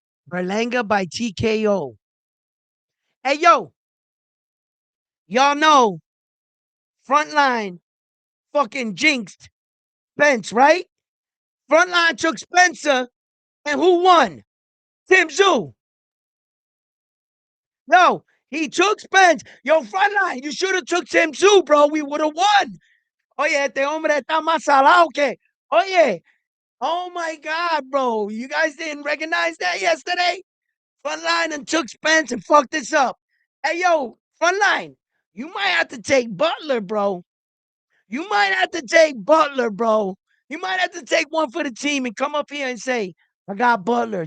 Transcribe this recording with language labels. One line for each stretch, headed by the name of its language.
English: Berlanga by TKO. Hey, yo, y'all know Frontline fucking jinxed Spence, right? Frontline took Spencer, and who won? Tim Zoo. Yo, he took Spence. Yo, Frontline, you should have took Tim Zoo, bro. We would have won.
Spanish: Oye, este hombre está más salado que.
English: Oye, oh my God, bro. You guys didn't recognize that yesterday? Frontline and took Spence and fucked this up. Hey, yo, Frontline, you might have to take Butler, bro. You might have to take Butler, bro. You might have to take one for the team and come up here and say, I got Butler.